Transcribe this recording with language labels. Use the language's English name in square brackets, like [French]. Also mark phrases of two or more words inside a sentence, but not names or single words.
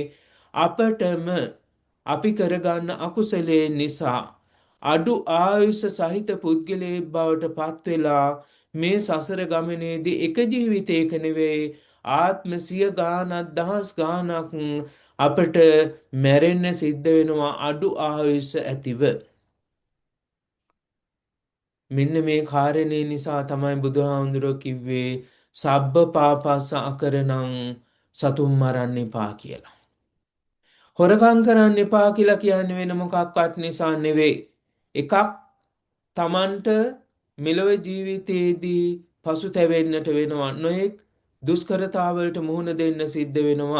[Sinhala] අපටම අපි කරගන්න අකුසලයේ නිසා අඩු ආයුෂ සහිත පුද්ගලයෙක් බවට පත් වෙලා මේ සසර ගමනේදී එක ජීවිතයක නෙවෙයි ආත්ම සිය ගානක් දහස් ගානක් අපට මැරෙන්න සිද්ධ වෙනවා අඩු ආයුෂ ඇතිව. මෙන්න මේ කාරණේ නිසා තමයි බුදුහාමුදුරුවෝ කිව්වේ [Pali] සබ්බ පාපස්ස අකරණං [Sinhala] සතුම් මරන්න එපා කියලා. හොරකම් කරන්න එපා කියලා කියන්නේ වෙන මොකක්වත් නිසා නෙවෙයි. එකක් තමන්ට මෙලොව ජීවිතයේදී පසුතැවෙන්නට වෙනවා. නොයෙක් දුෂ්කරතාවලට මුහුණ දෙන්න සිද්ධ වෙනවා.